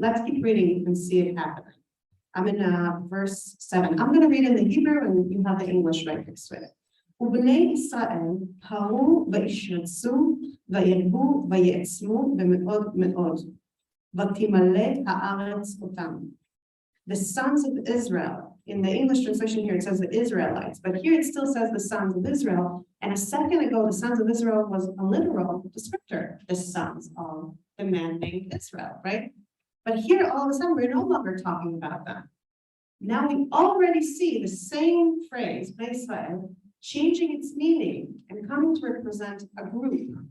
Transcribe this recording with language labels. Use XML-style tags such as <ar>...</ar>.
<en>Let's keep reading, you can see it happening. I'm in verse 7. I'm going to read in the Hebrew and you have the English right next to it.</en> <he>ובני ישראל פרו וישרצו וירבו ויעצמו במאוד מאוד ותמלא הארץ אותם.</he> <en>The sons of Israel, in the English translation here it says the Israelites, but here it still says the sons of Israel, and a second ago the sons of Israel was a literal descriptor, the sons of the man named Israel, right? But here all of a sudden we're no longer talking about them. Now we already see the same phrase, Israel, changing its meaning and coming to represent a group.</en>